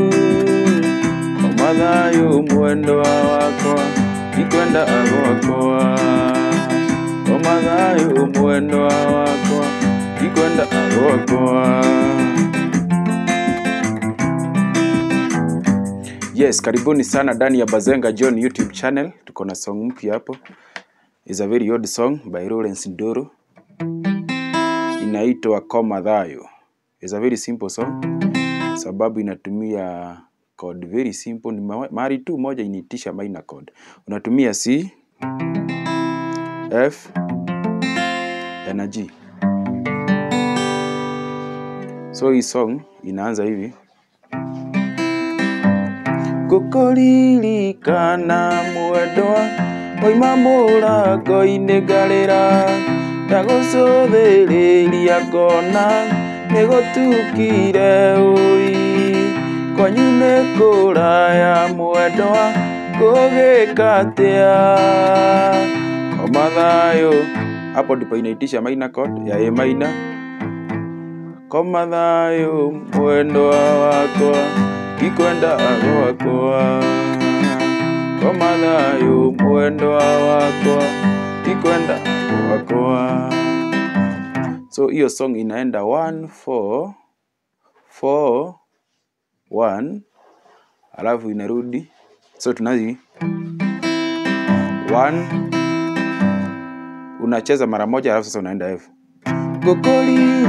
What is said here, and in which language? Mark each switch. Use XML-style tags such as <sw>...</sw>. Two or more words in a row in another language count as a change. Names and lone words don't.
<ki>Koma thayũ mwendwa wakwa, ndikwenda gwakwa. Koma thayũ mwendwa wakwa, ndikwenda gwakwa.</ki> <en>Yes,</en> <sw>karibuni sana ndani ya Bazenga John YouTube channel. Tuko na song mpya hapo.</sw> <en>It's a very old song by Lawrence Ndoro.</en> <sw>Inaitwa Koma Thayo.</sw> <en>It's a very simple song.</en> <sw>Sababu inatumia</sw> <en>chord very simple.</en> <sw>Ni mahali tu moja initisha</sw> <en>minor chord.</en> <sw>Unatumia C, F, na G. So hii song inaanza hivi.</sw> <ki>Ngukuririkana mwendwa waima mũrango-inĩ ngarĩra, ndagũcũthĩrĩria ngona nĩgũtukire ũi. Kwanyu nĩ kũraya mwendwa, ngũgĩka atĩa? Koma thayũ.</ki> <sw>Hapo ndipo inaitisha</sw> <en>minor chord</en> <sw>ya</sw> <en>A minor.</en> <ki>Koma thayũ mwendwa wakwa, ndikwenda gwakwa. Koma thayũ mwendwa wakwa, ndikwenda gwakwa.</ki> <sw>So hiyo song inaenda 1 4 4 1, alafu inarudi. So tunazi 1, unacheza mara moja alafu sasa unaenda F.</sw>